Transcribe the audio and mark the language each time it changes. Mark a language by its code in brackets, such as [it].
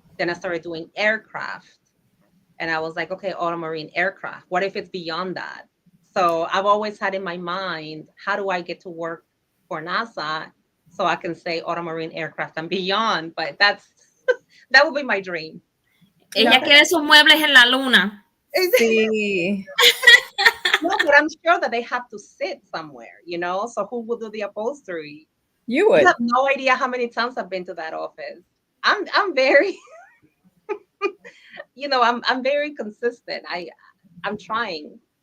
[en] Then I started doing aircraft. And I was like, okay, automarine aircraft. What if it's beyond that? So I've always had in my mind, how do I get to work for NASA so I can say automarine aircraft and beyond? But that would be my dream. [es] Ella quiere sus muebles en la luna. Sí. [en] No, but I'm sure that they have to sit somewhere, So who will do the upholstery? You would. You have no idea how many times I've been to that office. I'm very, I'm very consistent. I'm trying.